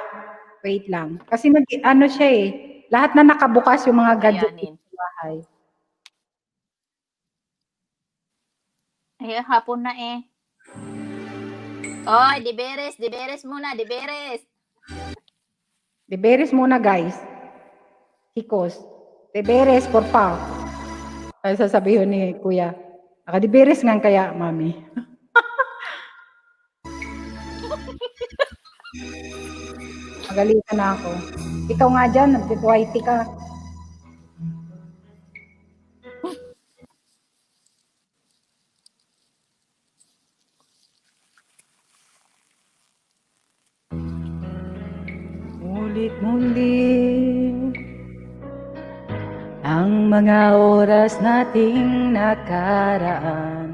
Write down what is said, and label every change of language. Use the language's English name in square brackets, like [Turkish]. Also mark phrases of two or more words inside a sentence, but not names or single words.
[Filipino] Wait lang. Kasi ano siya eh. Lahat na nakabukas yung mga gadget Ayanin. sa bahay. Ay, hapon na eh. Oy, diberes muna, diberes. Deberes muna, guys. [Spanish] Chicos. Deberes, por favor. [Filipino] Ay, sasabihin ni Kuya. Naka-deberes nga kaya, Mami. Magalitan na ako. Ikaw nga dyan, nag-whitey ka. Mulit-muli ang mga oras nating nakaraan.